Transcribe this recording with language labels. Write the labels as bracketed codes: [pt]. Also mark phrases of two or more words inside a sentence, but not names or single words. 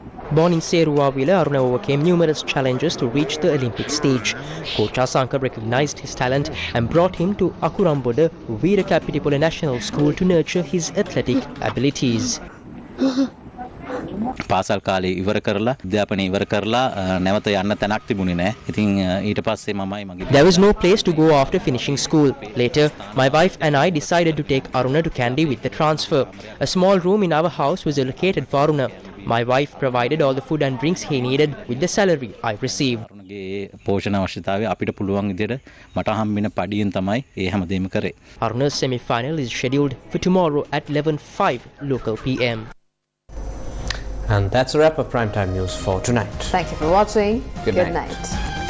[en] Born in Seruwawila, Aruna overcame numerous challenges to reach the Olympic stage. Coach Asanka recognized his talent and brought him to Akuramboda Veerakapitipola National School to nurture his athletic abilities. [si] පාසල් කාලේ ඉවර කරලා අධ්‍යාපනය ඉවර කරලා නැවත යන්න තැනක් තිබුණේ නැහැ. ඉතින් ඊට පස්සේ මමයි මගේ [en] There was no place to go after finishing school. Later, my wife and I decided to take Aruna to Kandy with the transfer. A small room in our house was allocated for Aruna. My wife provided all the food and drinks he needed with the salary I received. අරුණගේ පෝෂණ අවශ්‍යතාවය අපිට පුළුවන් විදිහට මට හම්බෙන පඩියෙන් තමයි ඒ හැමදේම කරේ. Aruna's semi-final is scheduled for tomorrow at 11:05 local PM. And that's a wrap of Primetime News for tonight. Thank you for watching. Good night.